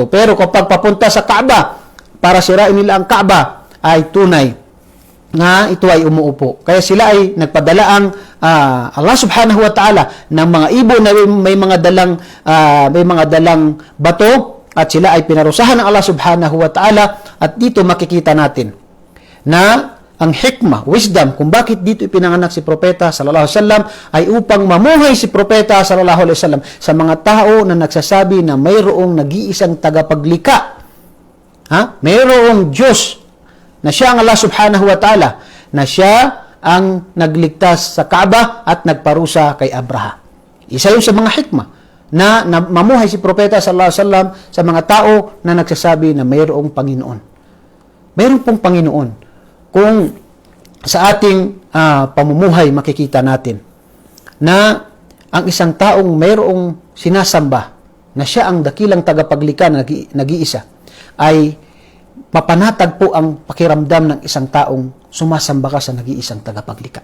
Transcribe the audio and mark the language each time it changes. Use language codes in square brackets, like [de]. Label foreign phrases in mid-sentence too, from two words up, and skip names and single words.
[tl] Pero kapag papunta sa Kaaba para sirain nila ang Kaaba ay tunay na ito ay umuupo. Kaya sila ay nagpadala ang Allah [ar] سبحانه وتعالى [tl] ng mga ibon na may mga dalang bato at sila ay pinarusahan ng Allah [ar] سبحانه وتعالى. [tl] At dito makikita natin na ang hikmah, wisdom, kung bakit dito ipinanganak si Propeta [ar] صلى الله عليه وسلم [tl] ay upang mamuhay si Propeta [ar] صلى الله عليه وسلم [tl] sa mga tao na nagsasabi na mayroong nag-iisang tagapaglikha. Mayroong Diyos na siya ang Allah [ar] سبحانه وتعالى, [tl] na siya ang nagligtas sa Kaaba at nagparusa kay Abraha. Isa yun sa mga hikmah na mamuhay si Propeta [ar] صلى الله عليه وسلم [tl] sa mga tao na nagsasabi na mayroong Panginoon. Mayroong pong Panginoon. Kung sa ating pamumuhay makikita natin na ang isang taong mayroong sinasamba na siya ang dakilang tagapaglikha na nag-iisa ay mapanatag po ang pakiramdam ng isang taong sumasamba ka sa nag-iisang tagapaglikha.